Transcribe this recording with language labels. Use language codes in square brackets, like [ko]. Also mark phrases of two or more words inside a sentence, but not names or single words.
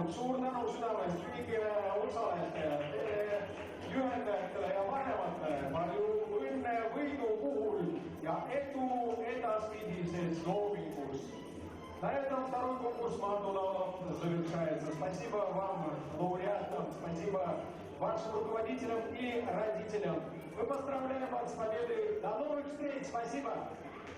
[et] suur tänu südamest kõigile osalejatele, juhendajatele ja vanematele. Palju õnne võidu puhul ja edu edaspidises loomingus. [ru] На этом второй конкурс Мардулова завершается. Спасибо вам, лауреатам, спасибо вашим руководителям и родителям. Мы поздравляем вас с победой. До новых встреч. Спасибо.